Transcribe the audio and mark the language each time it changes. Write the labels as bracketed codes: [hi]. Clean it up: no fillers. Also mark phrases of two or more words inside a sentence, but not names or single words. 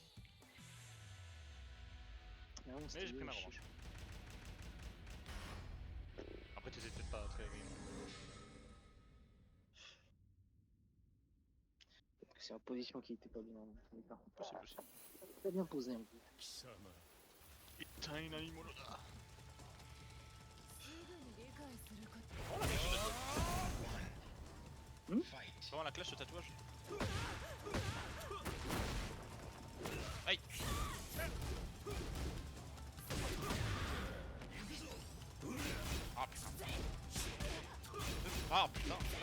[fr] Non, Mais j'ai pris ma revanche. Après t'étais peut-être pas très brillant. C'est la position qui était pas bien. Possible aussi. Pas bien posé en plus. [ja] 貴様痛い何者だ。すぐに理解すること [fr] Oh la clash de tatouage. Fight. Vraiment la clash de tatouage. Aïe. Ah putain. Ah putain.